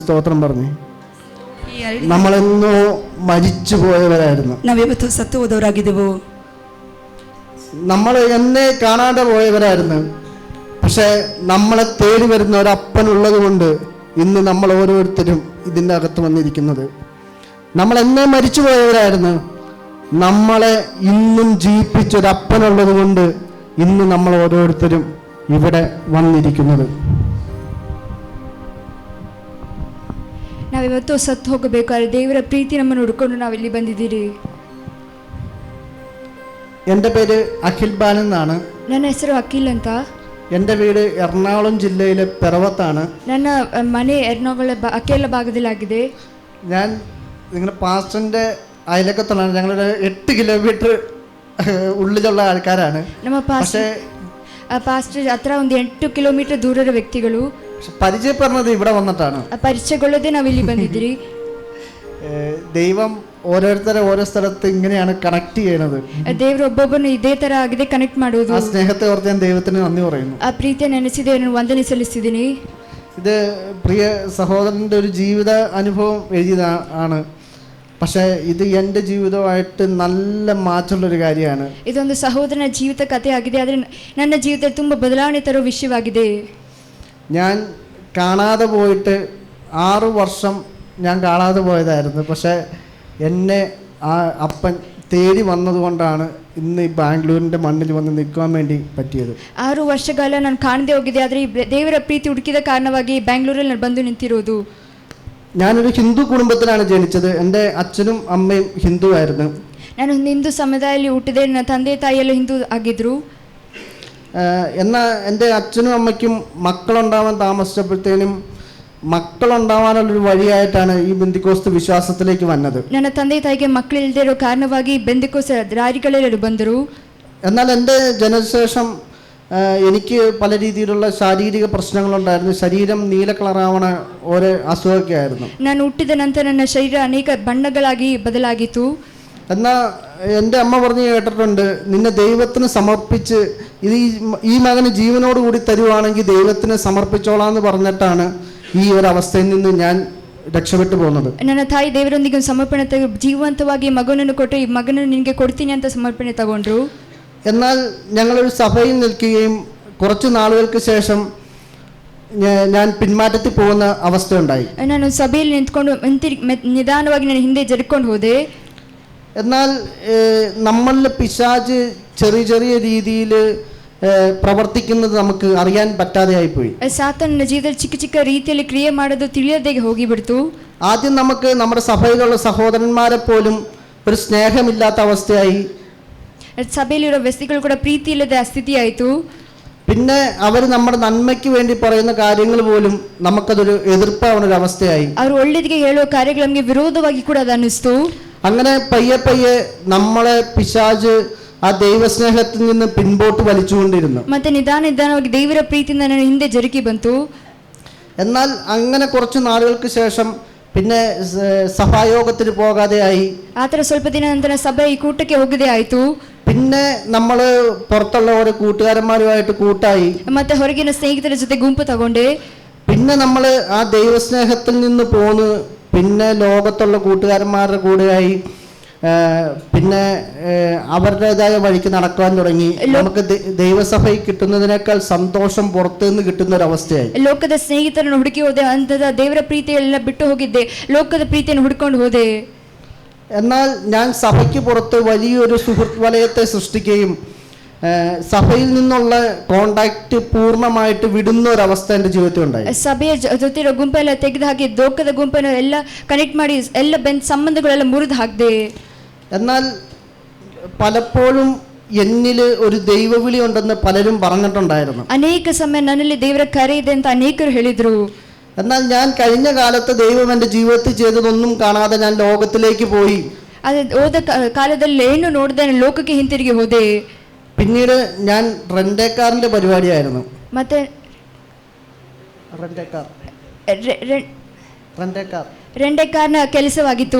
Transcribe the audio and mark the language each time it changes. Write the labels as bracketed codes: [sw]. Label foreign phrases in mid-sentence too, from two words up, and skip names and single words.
[ml] ಸ್ತೋತ್ರಂ പറഞ്ഞു. നമ്മളെന്നോ മരിച്ചു പോയവരായിരുന്നു. [kn] ನಾವಿವತ್ತು ಸತ್ತು ಹೋದವರಾಗಿದ್ದೆವು. [ml] നമ്മൾ എന്നെ കാണാതെ പോയവരായിരുന്നു. പക്ഷെ നമ്മളെ തേടി വരുന്ന ഒരപ്പനുള്ളത് കൊണ്ട് ഇന്ന് നമ്മൾ ഓരോരുത്തരും ഇതിൻ്റെ അകത്ത് വന്നിരിക്കുന്നത്. നമ്മൾ എന്നെ മരിച്ചു പോയവരായിരുന്നു. നമ്മളെ ഇന്നും ജീവിപ്പിച്ചൊരപ്പനുള്ളത് കൊണ്ട് ഇന്ന് നമ്മൾ ഓരോരുത്തരും ഇവിടെ വന്നിരിക്കുന്നത്. [kn] ನಾವಿವತ್ತು ಸತ್ತು ಹೋಗಬೇಕಾದ್ರೆ ದೇವರ ಪ್ರೀತಿ ನಮ್ಮನ್ನು ಹುಡ್ಕೊಂಡು ನಾವಿಲ್ಲಿ ಬಂದಿದ್ದೀರಿ. [ml] എൻ്റെ പേര് അഖിൽ ബാലൻ എന്നാണ്. [kn] ನನ್ನ ಹೆಸರು ಅಖಿಲ್ ಅಂತ. [ml] എൻ്റെ വീട് എറണാകുളം ജില്ലയിലെ പിറവത്താണ്. [kn] ನನ್ನ ಮನೆ ಎರ್ನಾകുളം ಅಕೆಲ ಭಾಗದಲ್ಲಾಗಿದೆ. [ml] ഞാൻ നിങ്ങളുടെ പാസ്റ്ററിൻ്റെ അയലക്കത്തുള്ളതാണ്. ഞങ്ങളൊരു 8 കിലോമീറ്റർ ഉള്ളിലുള്ള ആൾക്കാരാണ്. [kn] ನಮ್ಮ ಪಾಸ್ಟರ್ ಹತ್ರ ಒಂದು 8 ಕಿಲೋಮೀಟರ್ ದೂರದ ವ್ಯಕ್ತಿಗಳು. [ml] പരിചയപ്പെടുന്നത് ഇവിടെ വന്നിട്ടാണ്. [kn] പരിചയಗೊಳ್ಳದೆ ನಾವಿಲ್ಲಿ ಬಂದಿದ್ದೀರಿ. [ml] ദൈവം ഓരോരുത്തരെ ഓരോ സ്ഥലത്ത് ഇങ്ങനെയാണ് കണക്ട് ചെയ്യണത്. [kn] ದೇವರು ಒಬ್ಬೊಬ್ಬರನ್ನು ಇದೇ ತರ ಆಗಿದೆ ಕನೆಕ್ಟ್ ಮಾಡೋದು. [ml] ആ സ്നേഹത്തെ ഓർത്ത് ഞാൻ ദൈവത്തിന് നന്ദി പറയുന്നു. [kn] ಆ ಪ್ರೀತಿಯ ನೆನೆಸಿದೆ ನಾನು ವಂದನೆ ಸಲ್ಲಿಸಿದ್ದೀನಿ. [ml] ഇത് പ്രിയ സഹോദരൻ്റെ ഒരു ജീവിത അനുഭവം എഴുതിയതാണ്. പക്ഷേ ഇത് എൻ്റെ ജീവിതമായിട്ട് നല്ല മാറ്റമുള്ളൊരു കാര്യമാണ്. [kn] ಇದೊಂದು ಸಹೋದರನ ಜೀವಿತ ಕಥೆ ಆಗಿದೆ. ಆದರೆ ನನ್ನ ಜೀವಿತದಲ್ಲಿ ತುಂಬ ಬದಲಾವಣೆ ತರೋ ವಿಷಯವಾಗಿದೆ. [ml] ഞാൻ കാണാതെ പോയിട്ട് 6 വർഷം ഞാൻ കാണാതെ പോയതായിരുന്നു. പക്ഷേ എന്നെ ആ അപ്പൻ തേടി വന്നതുകൊണ്ടാണ് ഇന്ന് ഈ ബാംഗ്ലൂരിൻ്റെ മണ്ണിൽ വന്ന് നിൽക്കാൻ വേണ്ടി പറ്റിയത്. [kn] 6 ವರ್ಷಗಳ ನಾನು ಕಾಣದೆ ಹೋಗಿದ್ದೆ. ಆದರೆ ದೇವರ ಪ್ರೀತಿ ಹುಡುಕಿದ ಕಾರಣವಾಗಿ ಬ್ಯಾಂಗ್ಳೂರಲ್ಲಿ ನಾನು ಬಂದು ನಿಂತಿರೋದು. [ml] ഞാനൊരു ഹിന്ദു കുടുംബത്തിലാണ് ജനിച്ചത്. എൻ്റെ അച്ഛനും അമ്മയും ഹിന്ദു ആയിരുന്നു. [kn] ನಾನು ಒಂದು ಹಿಂದೂ ಸಮುದಾಯದಲ್ಲಿ ಹುಟ್ಟಿದೆ. ನನ್ನ ತಂದೆ ತಾಯಿಯೆಲ್ಲ ಹಿಂದೂ ಆಗಿದ್ರು. [ml] എന്നാൽ എൻ്റെ അച്ഛനും അമ്മയ്ക്കും മക്കളുണ്ടാവാൻ താമസിച്ചപ്പോഴത്തേനും മക്കളുണ്ടാവാനുള്ളൊരു വഴിയായിട്ടാണ് ഈ ബെന്തിക്കോസ്ത് വിശ്വാസത്തിലേക്ക് വന്നത്. [kn] ನನ್ನ ತಂದೆ ತಾಯಿಗೆ ಮಕ್ಕಳಿಲ್ಲದೆ ಇರೋ ಕಾರಣವಾಗಿ ಬೆಂದಿಕೋಸ್ ದಾರಿಗಳಲ್ಲಿ ಬಂದರು. [ml] എന്നാൽ എൻ്റെ ജനശേഷം എനിക്ക് പല രീതിയിലുള്ള ശാരീരിക പ്രശ്നങ്ങളുണ്ടായിരുന്നു. ശരീരം നീല കളറാവണ ഓരോ അസുഖമൊക്കെ ആയിരുന്നു. [kn] ನಾನು ಹುಟ್ಟಿದ ನಂತರ ನನ್ನ ಶರೀರ ಅನೇಕ ಬಣ್ಣಗಳಾಗಿ ಬದಲಾಗಿತ್ತು. [ml] എന്നാൽ എൻ്റെ അമ്മ പറഞ്ഞു കേട്ടിട്ടുണ്ട്, നിന്നെ ദൈവത്തിന് സമർപ്പിച്ച് ഇത് ഈ മകന് ജീവനോടുകൂടി തരുവാണെങ്കിൽ ദൈവത്തിന് സമർപ്പിച്ചോളാന്ന് പറഞ്ഞിട്ടാണ് ഈ ഒരു അവസ്ഥയിൽ നിന്ന് ഞാൻ രക്ഷപ്പെട്ടു പോകുന്നത്. [kn] ನನ್ನ ತಾಯಿ ದೇವರೊಂದಿಗೆ ಸಮರ್ಪಣೆ ಜೀವಂತವಾಗಿ ಮಗನನ್ನು ಕೊಟ್ಟು ಈ ಮಗನನ್ನು ನಿನಗೆ ಕೊಡ್ತೀನಿ ಅಂತ ಸಮರ್ಪಣೆ ತಗೊಂಡ್ರು. [ml] എന്നാൽ ഞങ്ങളൊരു സഭയിൽ നിൽക്കുകയും കുറച്ച് നാളുകൾക്ക് ശേഷം ഞാൻ പിന്മാറ്റത്തിൽ പോകുന്ന അവസ്ഥയുണ്ടായി. [kn] ನಾನು ಸಭೆಯಲ್ಲಿ ನಿಂತ್ಕೊಂಡು ನಿಧಾನವಾಗಿ ನಾನು ಹಿಂದೆ ಜರ್ಕೊಂಡು ಹೋದೆ. [ml] എന്നാൽ നമ്മളിലെ പിശാച് ചെറിയ ചെറിയ രീതിയിൽ പ്രവർത്തിക്കുന്നത് നമുക്ക് അറിയാൻ പറ്റാതെ ആയിപ്പോയി. സാത്താൻ ജീവിതത്തിൽ [kn] ചിಕ್ಕ ಚಿಕ್ಕ ರೀತಿಯಲ್ಲಿ ಕ್ರಿಯೆ ಮಾಡೋದು ತಿಳಿಯದೆ ಹೋಗಿಬಿಡ್ತು. [ml] ആദ്യം നമുക്ക് നമ്മുടെ സഭയിലുള്ള സഹോദരന്മാരെ പോലും ഒരു സ്നേഹമില്ലാത്ത അവസ്ഥയായി. സഭയിലുള്ള വ്യക്തികൾ [kn] ಕೂಡ ಪ್ರೀತಿ ಇಲ್ಲದ ಸ್ಥಿತಿ ಆಯಿತು. [ml] പിന്നെ അവർ നമ്മുടെ നന്മയ്ക്ക് വേണ്ടി പറയുന്ന കാര്യങ്ങൾ പോലും നമുക്കതൊരു എതിർപ്പാവുന്ന ഒരു അവസ്ഥയായി. [kn] ಅವರು ಒಳ್ಳೆದಿಗೆ ಹೇಳುವ ಕಾರ್ಯಗಳು ನಮಗೆ ವಿರೋಧವಾಗಿ ಕೂಡ ಅದು ಅನ್ನಿಸ್ತು. [ml] അങ്ങനെ പയ്യെ പയ്യെ നമ്മളെ പിശാച് ആ ദൈവസ്നേഹത്തിൽ നിന്ന് പിൻപോട്ട് വലിച്ചുകൊണ്ടിരുന്നു. [kn] ಮತ್ತೆ ನಿಧಾನವಾಗಿ ದೇವರ ಪ್ರೀತಿಯಿಂದ ನಾನು ಹಿಂದೆ ಜರುಗಿ ಬಂತು. [ml] എന്നാൽ അങ്ങനെ കുറച്ച് നാളുകൾക്ക് ശേഷം പിന്നെ സഭായോഗത്തിന് പോകാതെയായി. [kn] ಆ ಥರ ಸ್ವಲ್ಪ ದಿನ ನಂತರ ಸಭೆ ಈ ಕೂಟಕ್ಕೆ ಹೋಗದೆ ಆಯಿತು. [ml] പിന്നെ നമ്മൾ പുറത്തുള്ള ഓരോ കൂട്ടുകാരന്മാരുമായിട്ട് കൂട്ടായി. [kn] ಮತ್ತೆ ಹೊರಗಿನ ಸ್ನೇಹಿತರ ಜೊತೆ ಗುಂಪು ತಗೊಂಡೆ. [ml] പിന്നെ നമ്മൾ ആ ദൈവസ്നേഹത്തിൽ നിന്ന് പോന്ന് പിന്നെ ലോകത്തുള്ള കൂട്ടുകാരന്മാരുടെ കൂടെയായി. പിന്നെ അവരുടേതായ വഴിക്ക് നടക്കാൻ തുടങ്ങി. നമുക്ക് ദൈവസഭയിൽ കിട്ടുന്നതിനേക്കാൾ സന്തോഷം പുറത്തു നിന്ന് കിട്ടുന്ന ഒരു അവസ്ഥയായി. [kn] ಲೋಕದ ಸ್ನೇಹಿತರನ್ನು ಹುಡುಕಿ ಹೋದೆ. ಅಂತದ ದೇವರ ಪ್ರೀತಿಯೆಲ್ಲ ಬಿಟ್ಟು ಹೋಗಿದ್ದೆ. ಲೋಕದ ಪ್ರೀತಿಯನ್ನು ಹುಡುಕೊಂಡು ಹೋದೆ. [ml] എന്നാൽ ഞാൻ സഭയ്ക്ക് പുറത്ത് വലിയൊരു സുഹൃത്ത് വലയത്തെ സൃഷ്ടിക്കുകയും സഭയിൽ നിന്നുള്ള കോണ്ടാക്ട് പൂർണ്ണമായിട്ട് വിടുന്ന ഒരവസ്ഥ എൻ്റെ ജീവിതത്തിൽ ഉണ്ടായി. [kn] ಸಭೆಯ ಜೊತೆ ಗುಂಪೆಲ್ಲ ತೆಗೆದು ಹಾಕಿ ಲೋಕದ ಗುಂಪನ್ನು ಎಲ್ಲ ಕನೆಕ್ಟ್ ಮಾಡಿ ಎಲ್ಲ ಸಂಬಂಧಗಳೆಲ್ಲ ಮುರಿದು ಹಾಕಿದೆ. [ml] എന്നാൽ പലപ്പോഴും എന്നിൽ ഒരു ദൈവവിളി ഉണ്ടെന്ന് പലരും പറഞ്ഞിട്ടുണ്ടായിരുന്നു. [kn] ಅನೇಕ ಸಮಯ ನನ್ನಲ್ಲಿ ದೇವರ ಕರೆ ಇದೆ ಅಂತ ಅನೇಕರು ಹೇಳಿದ್ರು. [ml] എന്നാൽ ഞാൻ കഴിഞ്ഞ കാലത്ത് ദൈവം എൻ്റെ ജീവിതത്തിൽ ചെയ്തതൊന്നും കാണാതെ ഞാൻ ലോകത്തിലേക്ക് പോയി. [kn] അത് ಹೋದ ಕಾಲದಲ್ಲಿ ಏನು ನೋಡದೆ ಲೋಕಕ್ಕೆ ಹಿಂತಿರುಗಿ ಹೋದೆ. [ml] പിന്നീട് ഞാൻ റെന്റേക്കാറിന്റെ പരിപാടിയായിരുന്നു. [kn] ಮತ್ತೆ ರೆಂಟೇಕಾರ್ನ ಕೆಲಸವಾಗಿತ್ತು.